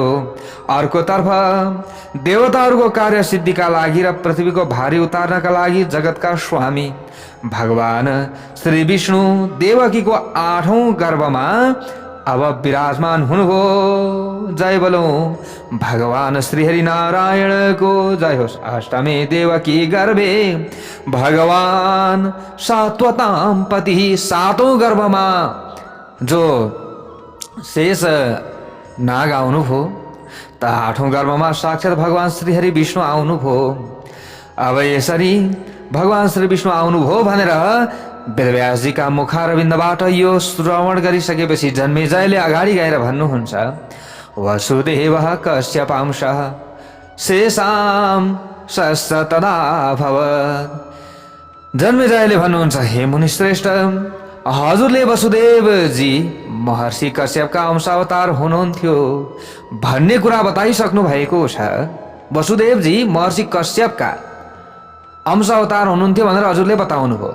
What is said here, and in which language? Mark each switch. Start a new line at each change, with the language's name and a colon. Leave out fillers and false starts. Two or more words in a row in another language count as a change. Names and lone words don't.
Nepali: अर्कोतर्फ देवताहरूको कार्य सिद्धिका लागि र पृथ्वीको भारी उतार्नका लागि जगतका स्वामी भगवान श्री विष्णु देवकीको 8औं गर्भमा अब विराजमान हुनुभयो। जय बोलौं भगवान श्रीहरि नारायणको जय होस्।
Sanskrit: अष्टमे देवकी गर्भे भगवान सात्वतां पति।
Nepali: 7औं गर्भमा जो शेष नाग आउनुभयो त 8औं गर्भमा साक्षात् भगवान श्रीहरि विष्णु आउनुभयो। अब यसरी भगवान श्री विष्णु आउनुभयो भनेर वेदव्यासजीका मुखारविन्दबाट यो श्रवण गरिसकेपछि जन्मेजयले अगाडि गएर भन्नुहुन्छ,
Sanskrit: वसुदेवः कश्यपांशः शेषां सस्य तदा भवत्।
Nepali: जन्मेजयले भन्नुहुन्छ, हे मुनिश्रेष्ठ, हजुरले वसुदेवजी महर्षि कश्यपका अंशावतार हुनुहुन्थ्यो भन्ने कुरा बताइसक्नु भएको छ। वसुदेवजी महर्षि कश्यपका अंशावतार हुनुहुन्थ्यो भनेर हजुरले बताउनु भयो।